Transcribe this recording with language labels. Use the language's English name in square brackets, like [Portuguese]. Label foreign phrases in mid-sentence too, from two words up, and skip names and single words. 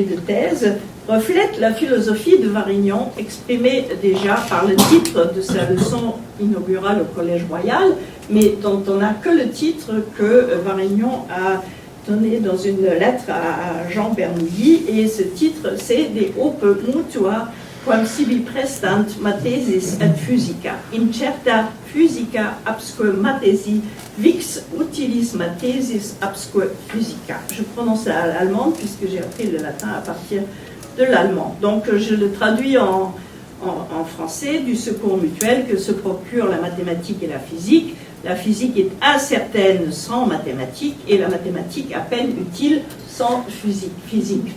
[French] de thèse reflète la philosophie de Varignon exprimée déjà par le titre de sa leçon inaugurale au Collège Royal, mais dont on n'a que le titre que Varignon a donné dans une lettre à Jean Bernoulli, et ce titre c'est De Ope Mutua quam sibi prestant mathesis et physica, incerta physica absque mathesi, vix utilis mathesis absque physica. Je prononce à l'allemande puisque j'ai appris le latin à partir de l'allemand. Donc je le traduis en français: du secours mutuel que se procurent la mathématique et la physique. La physique est incertaine sans mathématiques et la mathématique à peine utile sans physique.